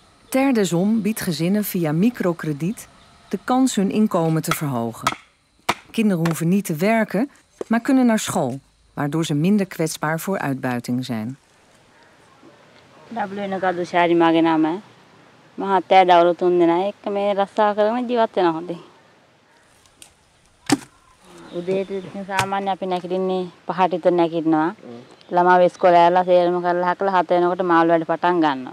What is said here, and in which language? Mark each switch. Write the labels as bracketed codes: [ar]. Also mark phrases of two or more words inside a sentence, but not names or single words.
[nl] Terre des Hommes biedt gezinnen via microkrediet de kans hun inkomen te verhogen. Kinderen hoeven niet te werken, maar kunnen naar school, waardoor ze minder kwetsbaar voor uitbuiting zijn. [si] උදේට සාමාන්‍ය අපි නැගිටින්නේ 5ට විතර නැගිටිනවා. ළමා ඉස්කෝලේ යලා සේරම කරලා හකලා 7 වෙනකොට මාළු වැඩ පටන් ගන්නවා.